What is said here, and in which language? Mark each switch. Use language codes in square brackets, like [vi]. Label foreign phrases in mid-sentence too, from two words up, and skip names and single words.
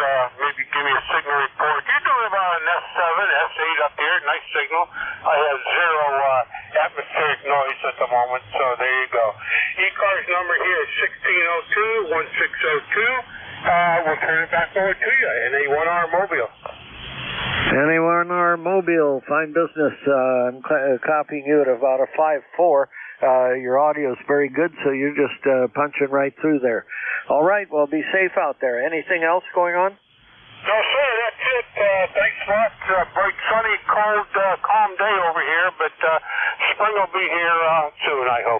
[en] Maybe give me a signal report. You're doing about an S7, S8 up here. Nice signal. I have zero atmospheric noise at the moment, so there you go. ECARS number here is 1602-1602. We'll turn it back over to you. NA1R Mobile. NA1R Mobile, fine business. I'm copying you at about a 5.4. Your audio is very good, so you're just punching right through there. All right, well, be safe out there. Anything else going on? No, sir, that's it. Thanks a lot. Bright, sunny, cold, calm day over here, but spring will be here soon, I hope.